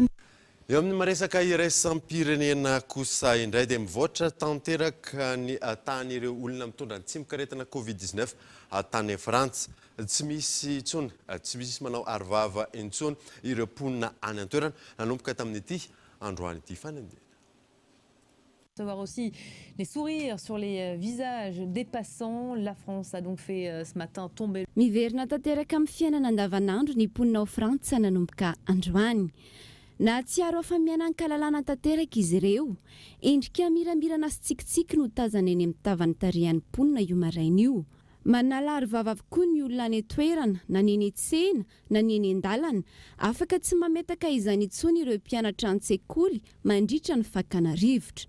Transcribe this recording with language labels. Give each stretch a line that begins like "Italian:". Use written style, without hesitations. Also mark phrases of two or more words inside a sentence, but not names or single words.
Malagasy: Eo amin'ny maresaka iraisam-pirenena kosa indray dia mivoatra tanteraka ny atan'ireo olona mitondra ny tsimikaretina Covid-19 tany Frantsa. Tsy misy intsony, tsy misy manao arovava intsony ireo mponina any an-toerana nanomboka tamin'ity androany ity fanendena.
French: Voir aussi les sourires sur les visages des passants. La France a donc fait ce matin tomber.
Malagasy: Miverina tanteraka amin'ny fiainana andavanandro ny mponina ao Frantsa nanomboka androany. Na tsiaro afamiana ankalalana tanteraka izy ireo, endrika miramirana sy tsikitsiky no tazana eny amin'ny tavan'ny tarihan'ny mponina io maraina io. Manala arovava avokoa ny olona any toerana, na ny eny tsena, na ny eny an-dalana, afaka tsy mametaka izany intsony ireo mpianatra an-tsekoly mandritra ny fakana rivotra.